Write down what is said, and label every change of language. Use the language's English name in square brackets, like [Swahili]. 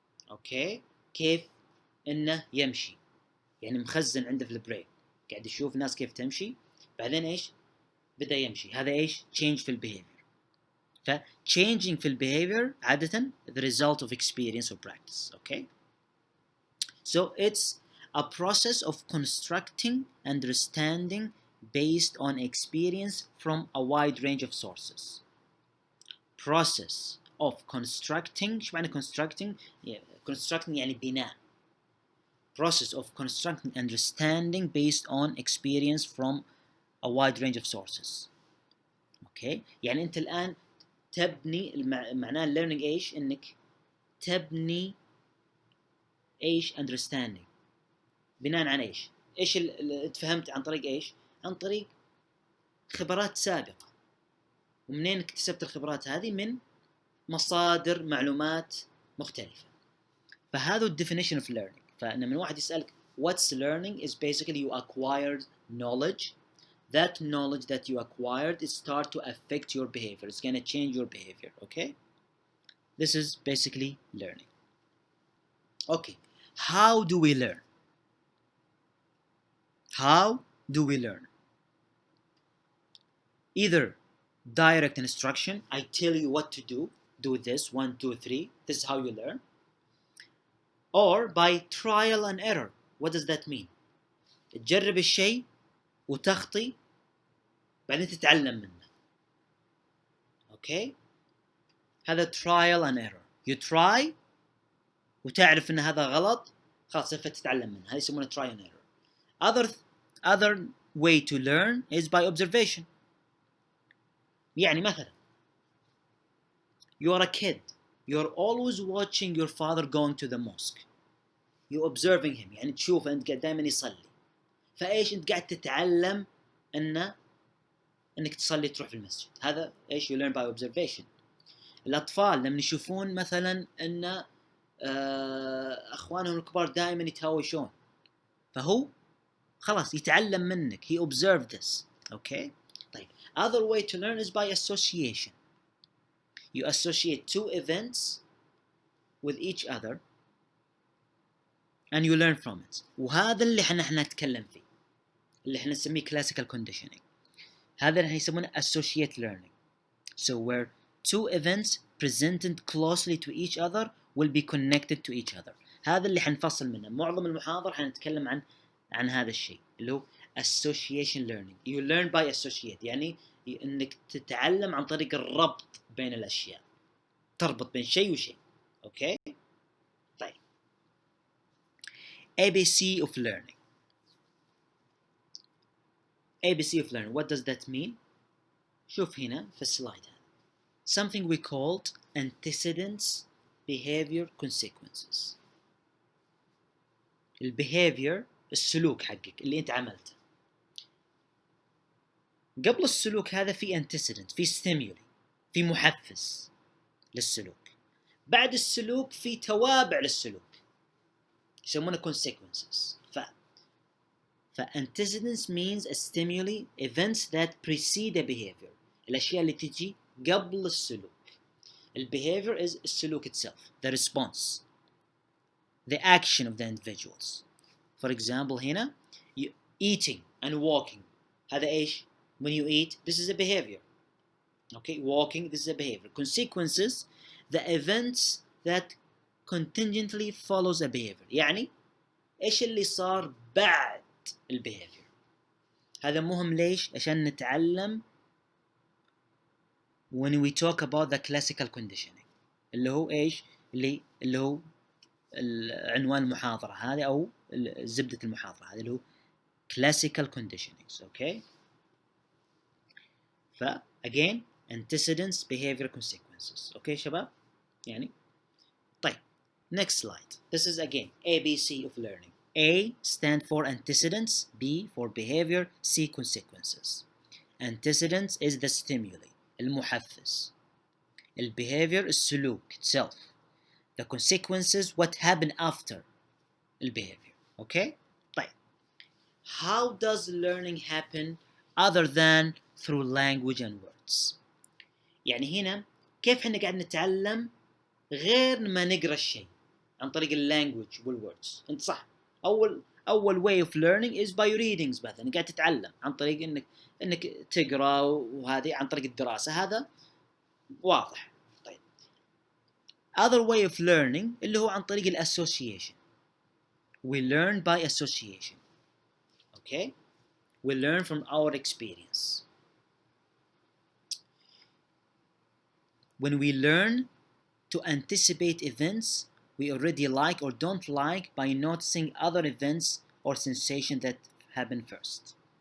[Arabic] اوكي, كيف انه يمشي, يعني مخزن عنده في البرين, قاعد يشوف ناس كيف تمشي, بعدين ايش بدأ يمشي. هذا ايش change في البيهيفير. [English] ف changing [Arabic] في البيهيفير عادة [English] the result of experience or practice. Okay, so it's a process of constructing understanding based on experience from a wide range of sources. Process of constructing. [Arabic] شو معنى constructing؟ constructing يعني بناء. [English] Process of constructing understanding based on experience from a wide range of sources. [Arabic] Okay, يعني أنت الآن تبني, معناه learning إيش؟ إنك تبني إيش understanding. بناء عن إيش؟ ايش اللي فهمت عن طريق ايش؟ عن طريق خبرات سابقة. ومنين اكتسبت الخبرات هذه؟ من مصادر معلومات مختلفة. فهذا [English] definition of learning. [Arabic] فلما واحد يسألك [English] what's learning is basically you acquired knowledge. That knowledge that you acquired is start to affect your behavior. It's going to change your behavior. Okay? This is basically learning. Okay. How do we learn? How do we learn? Either direct instruction. I tell you what to do. Do this, 1, 2, 3. This is how you learn. Or by trial and error. What does that mean? [Arabic] تجرب الشيء وتخطي بعدين تتعلم منه. [English] Okay? [Arabic] هذا trial and error. [English] You try [Arabic] وتعرف ان هذا غلط، خلاص فتتعلم منه. هذا يسمونه [English] try and error. Other way to learn is by observation. [Arabic] يعني مثلا [English] you are a kid. You're always watching your father going to the mosque. You observing him. [Arabic] يعني تشوفه انت قاعد دائما يصلي. فايش انت قاعد تتعلم انك تصلي تروح في المسجد. هذا ايش؟ [English] you learn by observation. [Arabic] الاطفال لما يشوفون مثلا ان اخوانهم الكبار دائما يتهاوشون، فهو خلاص يتعلم منك. [English] He observed this. Okay? طيب. Other way to learn is by association. You associate two events with each other and you learn from it. [Arabic] وهذا اللي احنا نتكلم فيه، اللي احنا نسميه classical conditioning. هذا اللي يسمونه associate learning. [English] So where two events presented closely to each other will be connected to each other. [Arabic] هذا اللي حنفصل منه. معظم المحاضرة حنتكلم عن هذا الشيء اللي هو association learning. [English] You learn by associate. [Arabic] يعني انك تتعلم عن طريق الربط بين الاشياء. تربط بين شيء وشيء. اوكي؟ طيب. [English] ABC of learning. ABC of learning. What does that mean? [Arabic] شوف هنا في السلايد هذا. [English] Something we called antecedents, behavior, consequences. [Arabic] الbehavior السلوك حقك اللي انت عملته. قبل السلوك هذا في antecedent، في stimuli، في محفز للسلوك. بعد السلوك في توابع للسلوك يسمونه consequences. [English] antecedents means a stimuli, events that precede a behavior. [Arabic] الأشياء اللي تجي قبل السلوك. [English] الbehavior is السلوك itself, the response, the action of the individuals. For example هنا eating and walking. [Arabic] هذا إيش؟ [English] When you eat, this is a behavior. Okay, walking, this is a behavior. Consequences, the events that contingently follows a behavior. [Arabic] يعني إيش اللي صار بعد الbehavior. هذا مهم ليش؟ عشان نتعلم [English] when we talk about the classical conditioning. [Arabic] اللي هو إيش؟ اللي هو عنوان المحاضرة هذه أو زبدة المحاضرة هذه اللي هو classical conditioning. [English] Okay. again antecedents, behavior, consequences. [Arabic] Okay شباب؟ يعني طيب. [English] Next slide. This is again ABC of learning. A stand for antecedents, B for behavior, C consequences. Antecedents is the stimuli, المحفز. الbehavior السلوك itself. The consequences what happened after الbehavior. Okay? طيب. How does learning happen other than through language and words? [Arabic] يعني هنا كيف احنا قاعد نتعلم غير ما نقرا الشيء عن طريق اللانجوج والwords. انت صح. [English] اول way of learning is by readings. [Arabic] مثلا قاعد تتعلم عن طريق انك تقرا، وهذه عن طريق الدراسة. هذا واضح. طيب. [English] Other way of learning [Arabic] اللي هو عن طريق الassociation. [English] We learn by association. Okay? We learn from our experience. When we learn to anticipate events we already like or don't like by noticing other events or sensations that happen first.